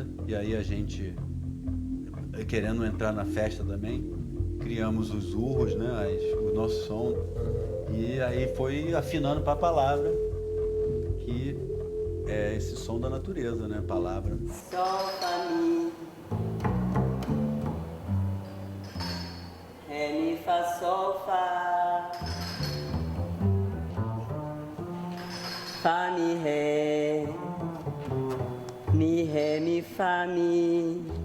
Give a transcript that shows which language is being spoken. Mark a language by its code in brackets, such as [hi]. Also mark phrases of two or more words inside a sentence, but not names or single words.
[pt] E aí a gente, querendo entrar na festa também, criamos os urros, né? O nosso som. E aí foi afinando para a palavra, que é esse som da natureza, né? Palavra. Sol, fa, mi. Ré, mi, fá, sol, fá. Fá, mi, ré. Mi, ré, mi, fá, mi.